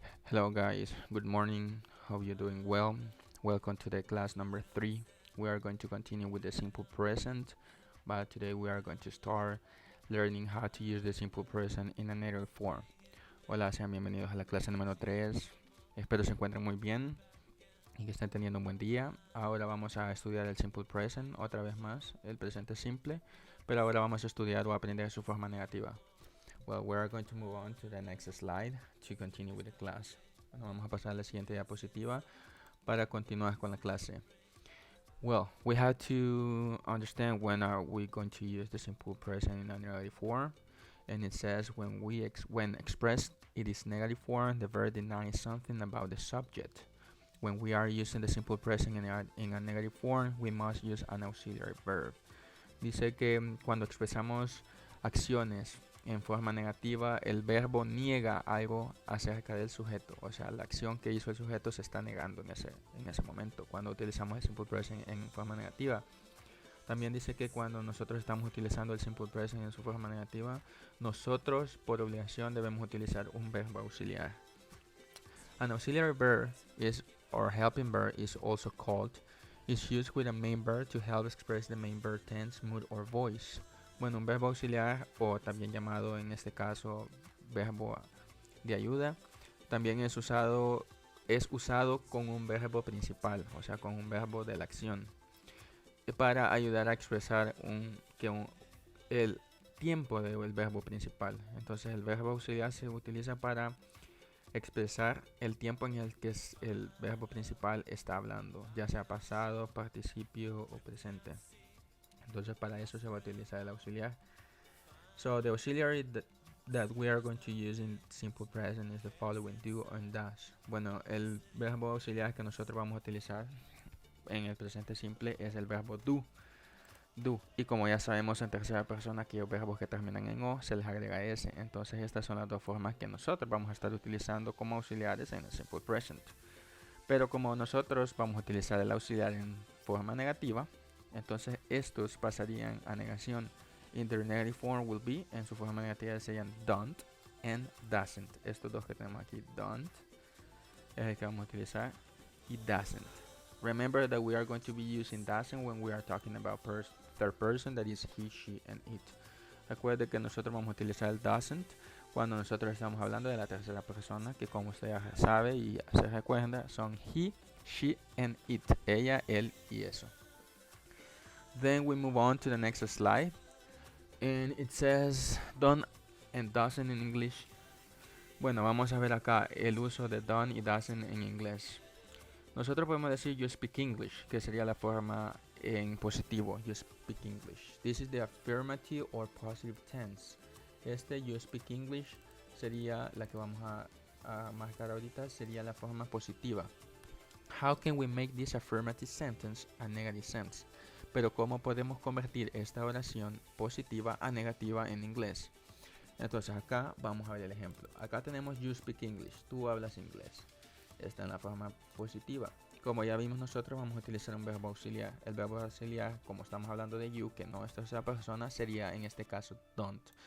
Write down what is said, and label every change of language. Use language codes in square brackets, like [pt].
[en] Hello guys, good morning. Hope you're doing well. Welcome to the class number 3. We are going to continue with the simple present, but today we are going to start learning how to use the simple present in a negative form. [es] Hola, sean bienvenidos a la clase número 3. Espero se encuentren muy bien y que estén teniendo un buen día. Ahora vamos a estudiar el simple present otra vez más, el presente simple, pero ahora vamos a estudiar o aprender su forma negativa. [en] Well, we are going to move on to the next slide to continue with the class. [es] Bueno, vamos a pasar a la siguiente diapositiva para continuar con la clase. [en] Well, we have to understand when are we going to use the simple present in a negative form. And it says when expressed it is negative form, the verb denies something about the subject. When we are using the simple present in a negative form, we must use an auxiliary verb. [es] Dice que cuando expresamos acciones en forma negativa, el verbo niega algo acerca del sujeto. O sea, la acción que hizo el sujeto se está negando en ese momento, cuando utilizamos el simple present en forma negativa. También dice que cuando nosotros estamos utilizando el simple present en su forma negativa, nosotros por obligación debemos utilizar un verbo auxiliar. [en] An auxiliary verb is, or helping verb is also called, is used with a main verb to help express the main verb tense, mood or voice. [es] Bueno, un verbo auxiliar, o también llamado en este caso verbo de ayuda, también es usado con un verbo principal, o sea, con un verbo de la acción, para ayudar a expresar el tiempo del verbo principal. Entonces el verbo auxiliar se utiliza para expresar el tiempo en el que el verbo principal está hablando, ya sea pasado, participio o presente. Entonces para eso se va a utilizar el auxiliar. [en] So the auxiliary that we are going to use in simple present is the following: do and does. [es] Bueno, el verbo auxiliar que nosotros vamos a utilizar en el presente simple es el verbo do. Y como ya sabemos en tercera persona que los verbos que terminan en o se les agrega s. Entonces estas son las dos formas que nosotros vamos a estar utilizando como auxiliares en el simple present. Pero como nosotros vamos a utilizar el auxiliar en forma negativa, entonces estos pasarían a negación. [en] In their negative form will be, [es] en su forma negativa serían [en] don't and doesn't. [es] Estos dos que tenemos aquí, don't, es el que vamos a utilizar, y doesn't. [en] Remember that we are going to be using doesn't when we are talking about third person, that is he, she, and it. [es] Recuerde que nosotros vamos a utilizar el doesn't cuando nosotros estamos hablando de la tercera persona, que como usted ya sabe y se recuerda, son [en] he, she, and it. [es] Ella, él y eso. [en] Then we move on to the next slide. And it says don't and doesn't in English. [es] Bueno, vamos a ver acá el uso de don't y doesn't en inglés. Nosotros podemos decir [en] you speak English, [es] que sería la forma en positivo, you speak English. [en] This is the affirmative or positive tense. [es] Este [en] you speak English [es] sería la que vamos a marcar ahorita, sería la forma positiva. [en] How can we make this affirmative sentence a negative sense? [es] Pero ¿cómo podemos convertir esta oración positiva a negativa en inglés? Entonces acá vamos a ver el ejemplo. Acá tenemos [en] you speak English, [es] tú hablas inglés. Está en la forma positiva. Como ya vimos nosotros, vamos a utilizar un verbo auxiliar. El verbo auxiliar, como estamos hablando de you, que no es tercera persona, sería en este caso don't.